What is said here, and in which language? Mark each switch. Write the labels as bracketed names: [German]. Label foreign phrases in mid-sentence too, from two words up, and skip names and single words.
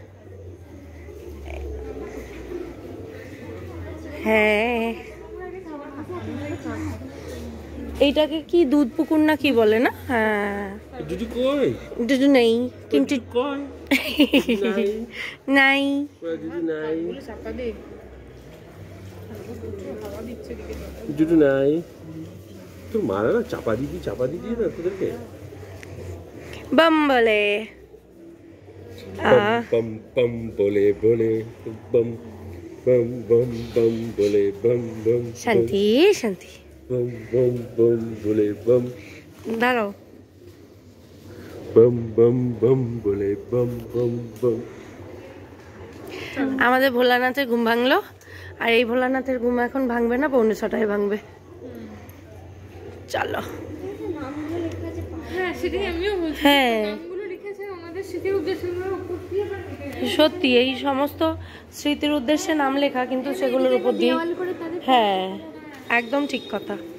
[Bangla] হ্যাঁ, এইটাকে কি দুধ পুকুর না কি বলে না? হ্যাঁ, দুধু কই? দুধু নেই কিন্তু কই নাই। দুধু নাই, দুধু নাই। তোর মারা না চাপা দিদি না তোদেরকে [Hindi] बम बोले बम बम बोले बोले बम बम बम बम बोले बम बम शांति शांति बम बम बम बोले बम [Bangla] दाঁড়াও [Hindi] बम बम बम बोले बम बम बम। [Bangla] আমাদের ভোলানাথের ঘুম ভাঙলো, আর এই ভোলানাথের ঘুম এখন ভাঙবে না, 6:45 ভাঙবে। চলো। হ্যাঁ সেটাই আমিও বলছি, হ্যাঁ নামগুলো লিখেছে ওনাদের স্মৃতির উদ্দেশ্যে উপর দিয়ে সত্যি এই সমস্ত স্মৃতির উদ্দেশ্যে নাম লেখা, কিন্তু সেগুলোর উপর দিয়ে, হ্যাঁ একদম ঠিক কথা।